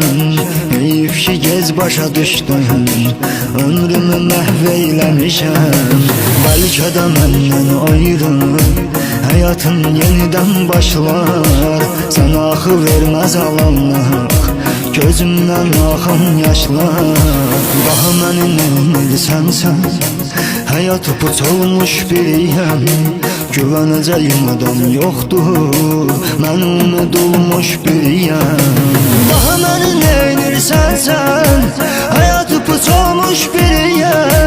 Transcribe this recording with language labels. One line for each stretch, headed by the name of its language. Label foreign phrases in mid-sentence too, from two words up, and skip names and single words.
Azerbaijani: Heyif ki gez başa düşdün, ömrümü məhv eyləmişəm. Bəlkə də məndən ayrı həyatın yenidən başlar. Sənə axı verməz alanlıq, gözümdən axan yaşlar. Daha məni neylisən sən? Hayatı puç olmuş biriyəm.
Turkish: Güveneceğim adam yoktur, ben unudulmuş biriyəm.
Azerbaijani: Daha beni neynirsən sen? Hayatı puç olmuş biriyəm.